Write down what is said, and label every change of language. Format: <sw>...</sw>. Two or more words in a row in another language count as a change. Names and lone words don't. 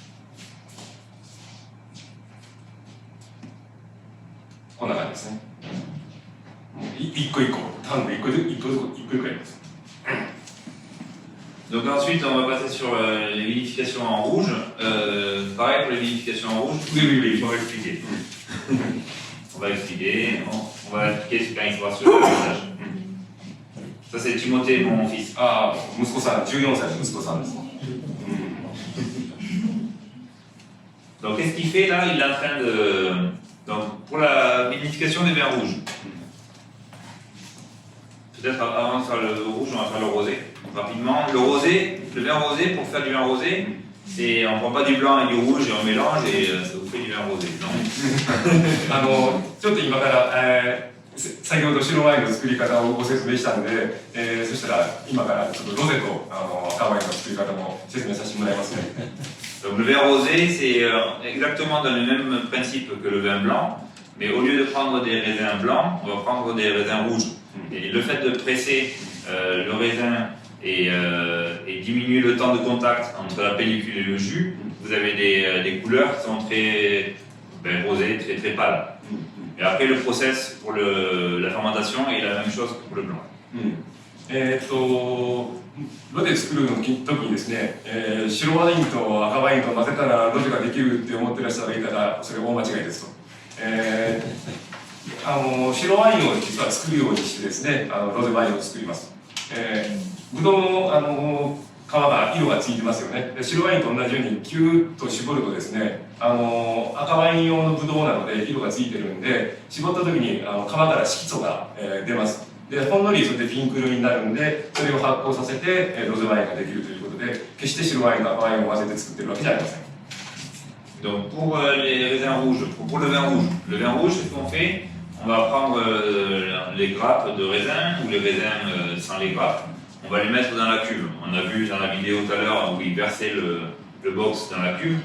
<ja>こんな感じですね。一個一個、タンク一個一個やります。</ja> <fr>Donc ensuite, on va passer sur les vinifications en rouge. Pareil pour les vinifications en rouge. Oui. On va expliquer. On va expliquer quand il sera sur le passage. Ça, c'est Timothée, mon fils.</fr> <ja>ああ、息子さん、14歳の息子さんです。</ja> <fr>Donc qu'est-ce qu'il fait là? Il est en train de... Donc pour la vinification des vins rouges. Peut-être avant de faire le rouge, on va faire le rosé. Rapidement, le vin rosé, pour faire du vin rosé, c'est on prend pas du blanc et du rouge et on mélange et ça vous fait du vin rosé. Non.</fr> <ja>ちょっと今から、先ほど白ワインの作り方をご説明したので、そしたら今からちょっとロゼと赤ワインの作り方も説明させてもらいますね。</ja> <fr>Donc le vin rosé, c'est exactement dans le même principe que le vin blanc, mais au lieu de prendre des raisins blancs, on va prendre des raisins rouges. Et le fait de presser le raisin et diminuer le temps de contact entre la pellicule et le jus, vous avez des couleurs qui sont très rosées, très très pâles. Et après le process pour la fermentation est la même chose que pour le blanc.</fr> <ja>ロゼ作る時にですね、白ワインと赤ワインと混ぜたらロゼができるって思ってらっしゃる方がいたらそれ大間違いですと。白ワインを実は作るようにしてですね、ロゼワインを作ります。ぶどうの皮が色がついてますよね。で白ワインと同じようにキューッと絞るとですね、赤ワイン用のぶどうなので色がついてるんで、絞った時に皮から色素が、出ます。でほんのりそれでピンク色になるんで、それを発酵させてロゼワインができるということで、決して白ワインと赤ワインを混ぜて作ってるわけじゃありません。</ja> <fr>Donc pour les raisins rouges, pour le vin rouge, c'est ce qu'on fait. On va prendre les grappes de raisin ou les raisins sans les grappes. On va les mettre dans la cuve. On a vu dans la vidéo tout à l'heure où il versait le box dans la cuve.</fr>